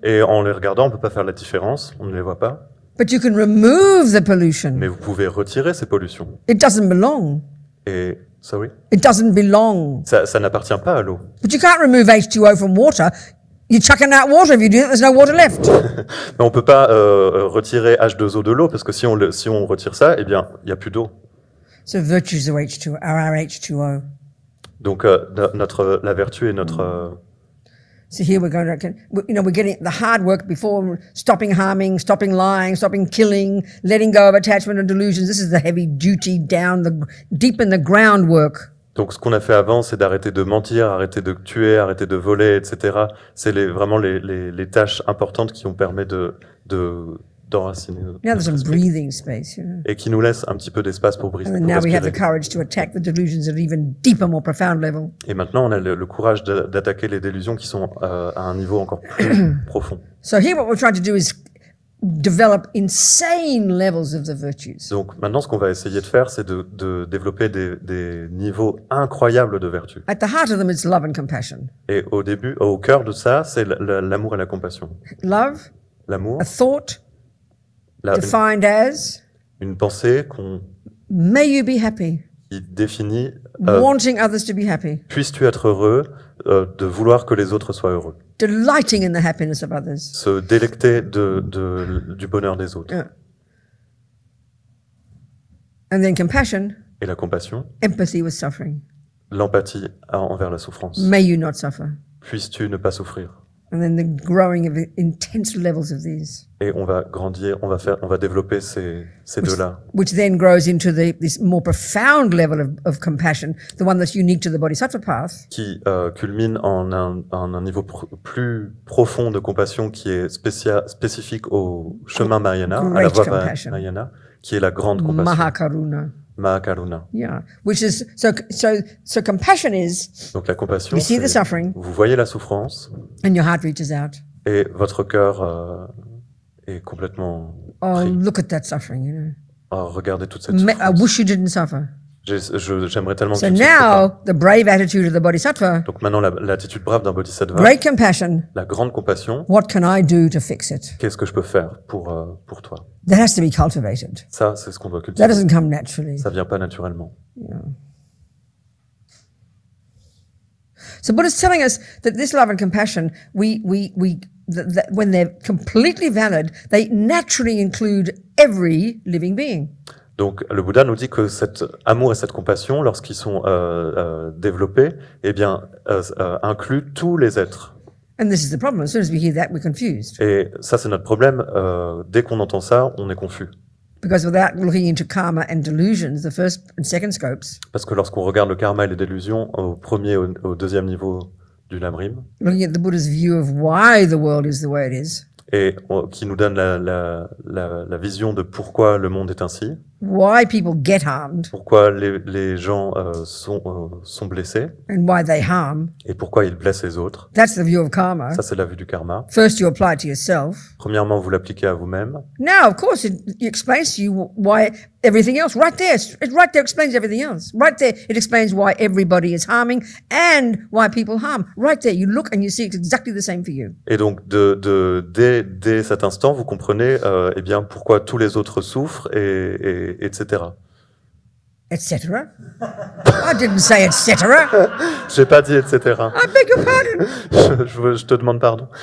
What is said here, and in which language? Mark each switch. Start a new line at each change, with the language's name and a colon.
French: Et en les regardant, on peut pas faire la différence. On ne les voit pas.
English: But you can remove the pollution.
French: Mais vous pouvez retirer ces pollutions.
English: It doesn't belong.
French: Et
English: sorry, It doesn't belong.
French: ça n'appartient pas à l'eau.
English: But you can't remove H2O from water. You're chucking out water. If you do that, there's no water left.
French: Mais on peut pas retirer H2O de l'eau parce que si on retire ça, eh bien, il y a plus d'eau.
English: So virtues are our H2O.
French: Donc la vertu est notre
English: So here we're we're getting the hard work before stopping harming, stopping lying, stopping killing, letting go of attachment and delusions. This is the heavy duty deep in the groundwork.
French: Donc ce qu'on a fait avant, c'est d'arrêter de mentir, arrêter de tuer, arrêter de voler, etc. C'est vraiment les tâches importantes qui ont permis d'enraciner
English: Now there's some breathing space, you know.
French: et qui nous laissent un petit peu d'espace pour
English: And then now we have the
French: respirer.
English: courage to attack the delusions at an even deeper, more profound level.
French: Et maintenant, on a le courage d'attaquer les délusions qui sont à un niveau encore plus profond.
English: So here what we're trying to do is develop insane levels of the virtues.
French: Donc maintenant, ce qu'on va essayer de faire, c'est de développer des niveaux incroyables de vertu.
English: At the heart of them, it's love and compassion.
French: Et au cœur de ça, c'est l'amour et la compassion.
English: Love,
French: L'amour,
English: a thought defined as
French: Une pensée
English: May you be happy.
French: qui définit
English: Wanting others to be happy.
French: puisses-tu être heureux, de vouloir que les autres soient heureux.
English: Delighting in the happiness of others.
French: Se délecter du bonheur des autres.
English: Yeah. And then compassion.
French: Et la compassion,
English: Empathy with suffering.
French: l'empathie envers la souffrance.
English: May you not suffer.
French: Puisses-tu ne pas souffrir.
English: And then the growing of intense levels of these.
French: Et on va grandir, on va développer ces deux-là.
English: Which then grows into this more profound level of compassion, the one that's unique to the Bodhisattva path.
French: Qui culmine en un niveau plus profond de compassion qui est spécifique au chemin Mahayana, à la voie Mahayana, qui est la grande compassion. Mahakaruna. Mahakaruna.
English: Yeah, which is so compassion is.
French: Donc la compassion,
English: you see the suffering,
French: vous voyez la souffrance,
English: and your heart reaches out.
French: Et votre cœur est complètement pris.
English: Look at that suffering, you know.
French: Oh, regardez toute cette souffrance.
English: I wish you didn't suffer.
French: J'aimerais tellement que
English: So
French: tu ne souffres
English: now,
French: pas.
English: the brave attitude of the Bodhisattva.
French: Donc maintenant, l'attitude brave d'un bodhisattva,
English: Great compassion.
French: la grande compassion.
English: What can I do to fix it?
French: Qu'est-ce que je peux faire pour toi?
English: That has to be cultivated.
French: Ça, c'est ce qu'on doit cultiver.
English: That doesn't come naturally.
French: Ça vient pas naturellement.
English: Yeah. So Buddha's telling us that this love and compassion, that when they're completely valid, they naturally include every living being.
French: Donc, le Bouddha nous dit que cet amour et cette compassion, lorsqu'ils sont développés, eh bien, incluent tous les êtres.
English: And this is the problem. As soon as we hear that, we're confused.
French: Et ça, c'est notre problème. Dès qu'on entend ça, on est confus.
English: Because without looking into karma and delusions, the first and second scopes,
French: Parce que lorsqu'on regarde le karma et les délusions au premier et au deuxième niveau du Lamrim,
English: looking at the Buddha's view of why the world is the way it is,
French: et qui nous donne la vision de pourquoi le monde est ainsi,
English: why people get harmed,
French: pourquoi les gens sont blessés,
English: and why they harm,
French: et pourquoi ils blessent les autres.
English: that's the view of karma.
French: Ça, c'est la vue du karma.
English: First, you apply it to yourself.
French: Premièrement, vous l'appliquez à vous-même.
English: Now, of course, it explains to you why everything else, right there, it right there explains everything else. Right there, it explains why everybody is harming and why people harm. Right there, you look and you see it's exactly the same for you.
French: Et donc, dès cet instant, vous comprenez eh bien, pourquoi tous les autres souffrent, etc.
English: Etc. I didn't say etc.
French: J'ai pas dit etc.
English: I beg your pardon.
French: Je te demande pardon.